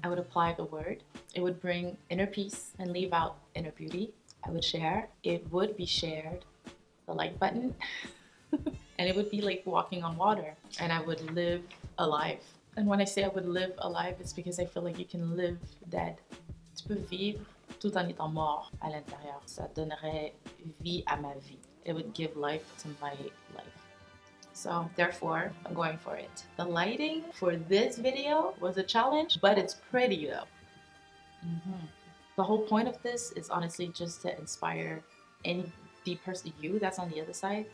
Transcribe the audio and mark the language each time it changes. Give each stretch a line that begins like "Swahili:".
English: I would apply the word. It would bring inner peace and leave out inner beauty. I would share. It would be shared. The like button. And it would be like walking on water. And I would live alive. And when I say I would live alive, it's because I feel like you can live dead.
French: Tu peux vivre tout en étant mort à l'intérieur. Ça donnerait vie à ma vie.
English: It would give life to my life. So therefore, I'm going for it. The lighting for this video was a challenge, but it's pretty though. The whole point of this is honestly just to inspire the person, you that's on the other side.